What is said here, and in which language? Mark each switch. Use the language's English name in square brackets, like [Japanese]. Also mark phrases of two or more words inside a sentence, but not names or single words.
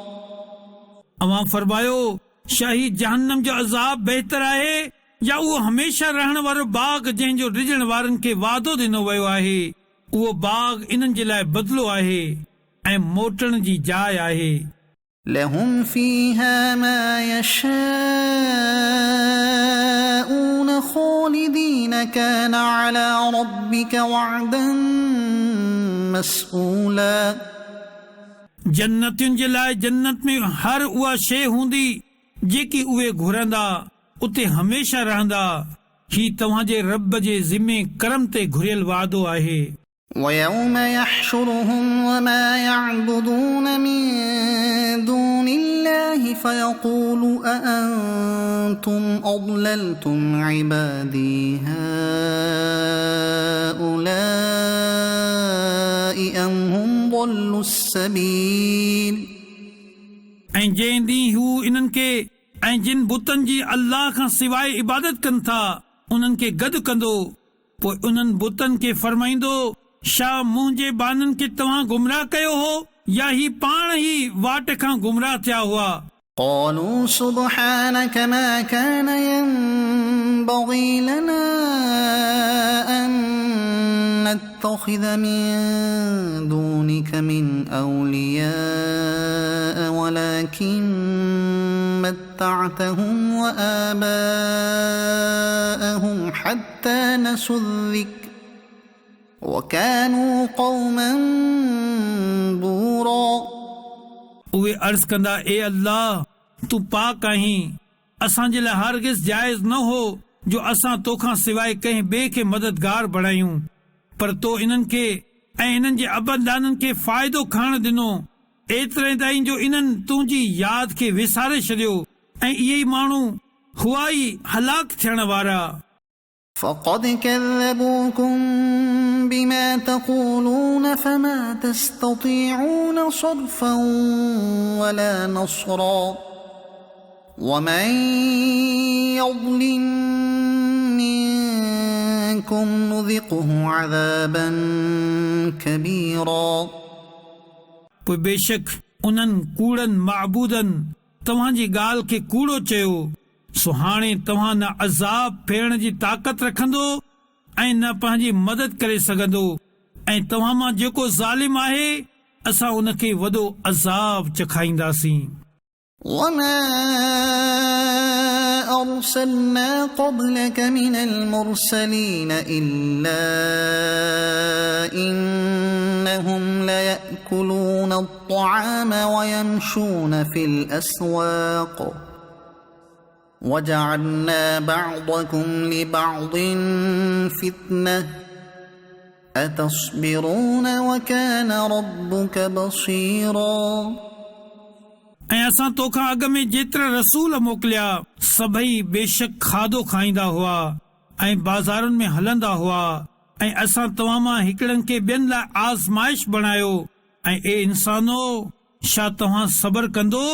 [Sindhi] अवां फरमायो शाही जहन्नम जो अज़ाब बहितर आहे या उहो हमेशा रहण वारो बाग़ जंहिंजो रिझण वारनि खे वादो ॾिनो वियो आहे। उहो बाग़ इन्हनि जे लाइ बदिलो आहे ऐं मोटण जी जाइ आहे। [Arabic] لهم فيها ما يشاءون خالدين كان على ربك وعدا مسئولا [Sindhi] जन्नतियुनि जे लाइ जन्नत में हर उहा शइ हूंदी जेकी उहे घुरंदा उते हमेशा रहंदा। ही तव्हांजे रब जे ज़िम्मे करम ते घुरियल वादो आहे। [Arabic] ويوم يحشرهم وما يعبدون من دون الله فيقول أأنتم أضللتم عبادي هؤلاء أم هم ضلوا السبيل [Sindhi] ऐं जंहिं ॾींहुं हू इन्हनि खे ऐं जिन बुतनि जी अल्लाह खां सवाइ इबादत कनि था उन्हनि खे गॾु कंदो पोइ उन्हनि बुतनि खे फरमाईंदो छा मुंहिंजे बाननि खे तव्हां गुमराह कयो हो या ही पाण ई वाट खां गुमराह थिया हुआ? [Arabic] قالوا سبحانك ما كان ينبغي لنا أن نتخذ من دونك من أولياء ولكن متعتهم وآباءهم حتى نسوا الذكر وكانوا قوما بورا. [Sindhi] उहे अर्ज़ कंदा, ए अल्लाह, तूं पाक आहीं, असांजे लाइ हरगिज़ जाइज़ न हो जो असां तोखां सवाइ कंहिं ॿिए खे मददगार बणायूं, पर तो इन्हनि खे ऐं इन्हनि जे अबदाननि खे फ़ाइदो खणण ॾिनो एतिरे ताईं जो इन्हनि तुंहिंजी यादि खे विसारे छॾियो ऐं इहे ई माण्हू हुआ ई हलाक थियण वारा. [Arabic] فقد كذبوكم بما تقولون فما تستطيعون صرفا ولا نصرا ومن يظلم منكم نذقه عذابا كبيرا. [Sindhi] पोइ बेशक उन्हनि कूड़नि माबूदनि तव्हांजी ॻाल्हि खे कूड़ो चयो, सो हाणे तव्हां न अज़ाब फेरण जी ताक़त रखंदो ऐं न पंहिंजी मदद करे सघंदो, ऐं तव्हां मां जेको ज़ालिम आहे असां उनखे वॾो अज़ाब चखाईंदासीं. [Arabic] وما أرسلنا قبلك من المرسلين إلا إنهم ليأكلون الطعام ويمشون في الأسواق وجعلنا بعضكم لبعض فتنة أتصبرون وكان ربك بصيرا. [Sindhi] ऐं असां तोखां अॻ में जेतिरा रसूल मोकिलिया सभई बेशक खाधो खाईंदा हुआ ऐं बाज़ारुनि में हलंदा हुआ, ऐं असां तव्हां मां हिकिड़नि खे ॿियनि लाइ आज़माइश बणायो. ऐं ए इंसानो, छा तव्हां सबर कंदो?